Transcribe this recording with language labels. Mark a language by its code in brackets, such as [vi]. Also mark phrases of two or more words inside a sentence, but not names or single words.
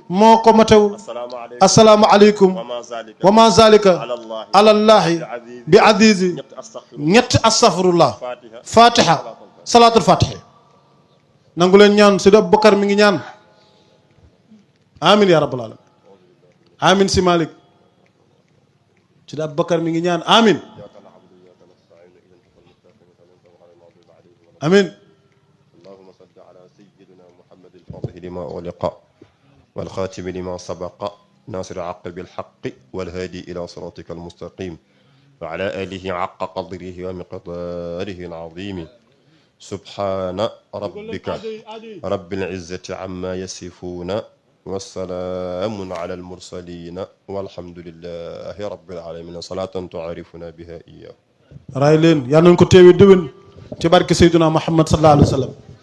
[wo] moo ko matewul [ar] السلام عليكم وما ذلك على الله بعزيز [wo] ñetti [ar] أستغفر الله الفاتحة صلاة الفاتح [wo] nangu leen ñaan Seydi Aboubacar mi ngi ñaan [ar] آمين يا رب العالمين آمين [wo] si Malick Seydi Aboubacar mi ngi ñaan [ar] آمين آمين اللهم صل على سيدنا محمد الفاتح لما أغلق والخاتم لما سبق ناصر الحق بالحق والهادي إلى صراطك المستقيم وعلى آله حق قدره ومقداره العظيم سبحان ربك رب العزة عما يصفون والسلام على المرسلين والحمد لله رب العالمين صلاة تعرفنا بها إياه [wo] raay leen yal nañu ko teewee déwén ci barke Seydina Muhammad [ar] صلى الله عليه وسلم